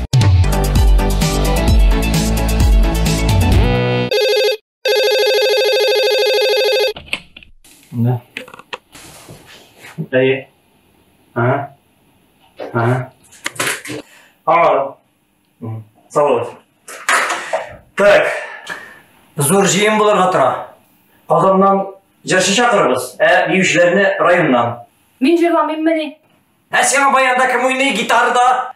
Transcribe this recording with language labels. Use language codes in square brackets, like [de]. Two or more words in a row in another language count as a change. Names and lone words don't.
[ru] Да. Эй. Ага. Ага. Салават. Так. [tt] Зор жиын буларга тора. Казаннан җырчы чакырабыз. Биючеләрне районнан. Мин җырламыйм мени. Сиңа баянда кем уйный гитарада?